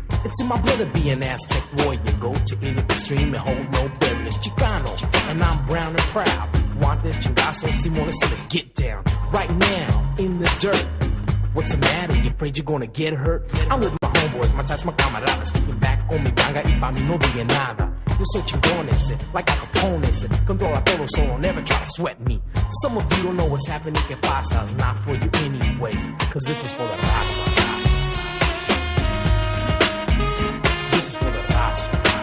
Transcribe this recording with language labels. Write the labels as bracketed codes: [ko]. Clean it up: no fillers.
[en] It's in my blood to be an Aztec warrior. Go to any extreme and hold no barriers. Chicano, and I'm brown and proud. Want this chingazo, Simona, so let's get down. Right now, in the dirt. What's the matter? You afraid you're gonna get hurt? I'm with my homeboys, my ties, my camaradas. Kicking back on [es] mi ganga y pa' mí no diga nada. Yo soy chingón ese, [en] like [es] Al Capone ese. [en] Controla todo, so don't ever try to sweat me. Some of you don't know what's happening, [es] que pasa. [en] It's not for you anyway, cause this is for the Raza. This is for the Raza.